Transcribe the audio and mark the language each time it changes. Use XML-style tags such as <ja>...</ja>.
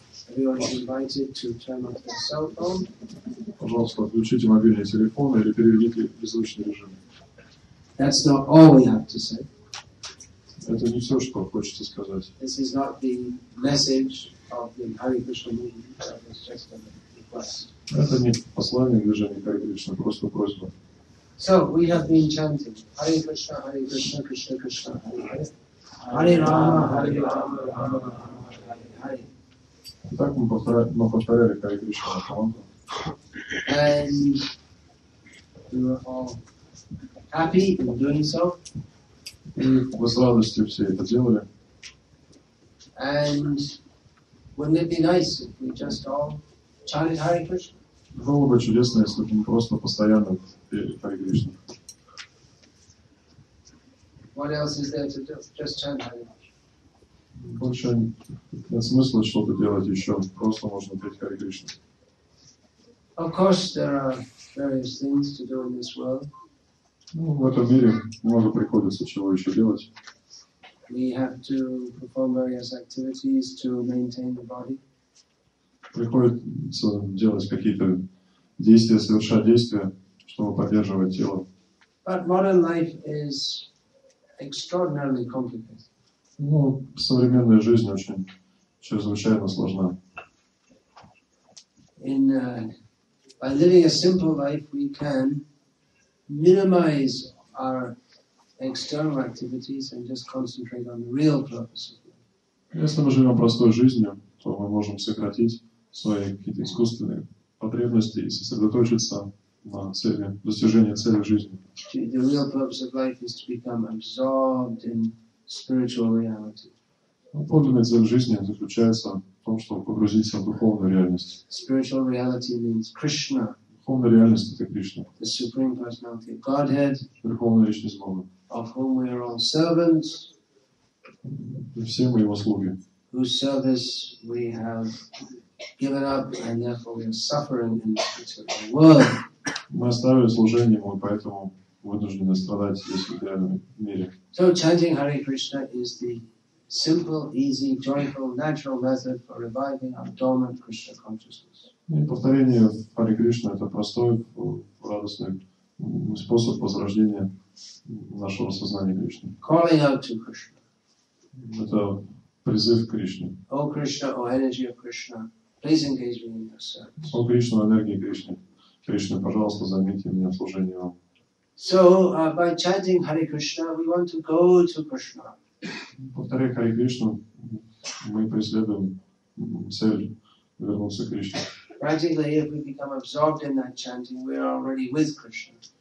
<en>Everyone is invited to turn off their cell phone.</en> <ru>Пожалуйста, отключите мобильный телефон или переведите в беззвучный режим.</ru> <en>That's not all we have to say.</en> <ru>Это не все, что хочется сказать.</ru> <en>This is not the message of the Hare Krishna movement. It's just a request.</en> <ru>Это не послание движения Харе Кришна, просто просьба.</ru> <en>So we have been chanting Hare Krishna, Krishna Krishna, Hare Hare, Hare Rama, Rama Rama, Hare Hare.</en> <ru>Итак, мы повторяли Харе Кришна Махамантру.</ru> <en>And we were all happy in doing so.</en> <ru>И вы с радостью все это делали.</ru> <en>And wouldn't it be nice if we just all chanted Hare Krishna?</en> <ru>Было бы чудесно, если бы мы просто постоянно пели Харе Кришна.</ru> <en>What else is there to do? Just chant Hare Krishna.</en> <ru>Больше нет смысла что-то делать еще. Просто можно петь Харе Кришна.</ru> <en>Of course, there are various things to do in this world.</en> <ru>Ну, в этом мире много приходится чего еще делать.</ru> <en>We have to perform various activities to maintain the body.</en> <ru>Приходится делать какие-то действия, совершать действия, чтобы поддерживать тело.</ru> <en>But modern life is extraordinarily complicated.</en> <ru>Ну, современная жизнь очень чрезвычайно сложна.</ru> <en>By living a simple life, we can minimize our external activities and just concentrate on the real purpose of life.</en> <ru>Если мы живем простой жизнью, то мы можем сократить свои какие-то искусственные потребности и сосредоточиться на цели, достижении цели жизни.</ru> <en>The real purpose of life is to become absorbed in spiritual reality.</en> <ru>Подлинная цель жизни заключается в том, чтобы погрузиться в духовную реальность.</ru> <en>Spiritual reality means Krishna.</en> <ru>Духовная реальность — это Кришна.</ru> <en>The Supreme Personality of Godhead.</en> <ru>Верховная личность Бога.</ru> <en>Of whom we are all servants.</en> <ru>И все мы Его слуги.</ru> <en>Whose service we have given up, and therefore we are suffering in the material world.</en> <ru>Мы оставили служение Ему, и поэтому вынуждены страдать здесь в реальном мире.</ru> <en>So chanting Hare Krishna is the simple, easy, joyful, natural method for reviving our dormant Krishna consciousness.</en> <ru>И повторение Харе Кришна — это простой, радостный способ возрождения нашего сознания Кришны.</ru> <en>Calling out to Krishna.</en> <ru>Это призыв к Кришне.</ru> <en>O Krishna, O energy of Krishna, please engage me in your service.</en> <ru>О Кришна, энергии Кришны. Кришна, пожалуйста, займите меня в служении вам.</ru> <en>So, by chanting Hare Krishna, we want to go to Krishna.</en> <ru>Повторяя Харе Кришну, мы преследуем цель вернуться к Кришне.</ru> <en>Practically, if we become absorbed in that chanting, we are already with Krishna.</en>